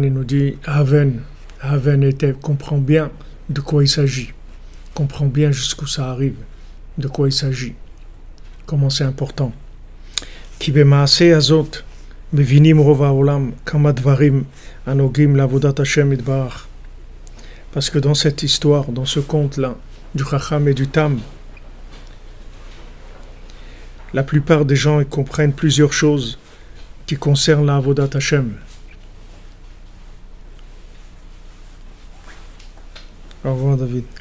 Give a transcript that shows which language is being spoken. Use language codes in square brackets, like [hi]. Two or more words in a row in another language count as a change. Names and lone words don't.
[fr] il nous dit Haven comprend bien de quoi il s'agit, comprend bien jusqu'où ça arrive, de quoi il s'agit, comment c'est important. [he] כי במעשה הזאת מבינים רוב העולם כמה דברים הנוגעים לעבודת השם יתברך. [fr] Parce que dans cette histoire, dans ce conte-là, du Chacham et du Tam, la plupart des gens ils comprennent plusieurs choses qui concerne la [he] עבודת השם. [fr] Au revoir David.